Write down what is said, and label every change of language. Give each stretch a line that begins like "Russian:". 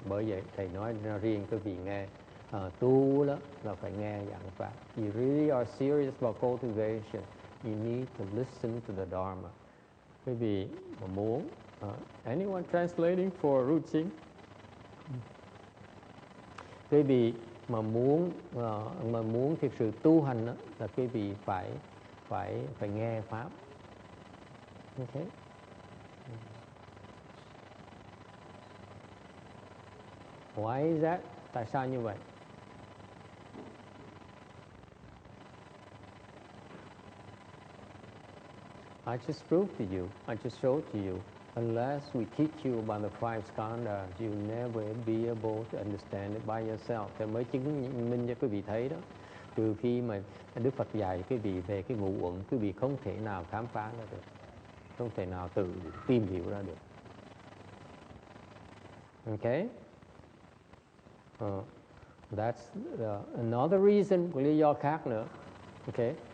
Vietnamese: Bởi vậy thầy nói riêng cái vị nghe, tu đó là phải nghe giảng pháp.
English: You really are serious about cultivation, you need to listen to the Dharma.
Vietnamese: Quý vị mà muốn,
English: anyone translating for routine?
Vietnamese: Quý vị mà muốn thực sự tu hành đó, là quý vị phải nghe pháp.
English: Okay. Why is that?
Vietnamese: Tại sao như vậy?
English: I just proved to you, I just showed to you, unless we teach you about the 5 Skanda, you'll never be able to understand it by yourself.
Vietnamese: Thì mới chứng minh cho quý vị thấy đó. Trừ khi mà Đức Phật dạy quý vị về cái ngũ uẩn, quý vị không thể nào khám phá ra được, không thể nào tự tìm hiểu ra được.
English: Okay? That's another reason,
Vietnamese: một lý do khác nữa. Okay?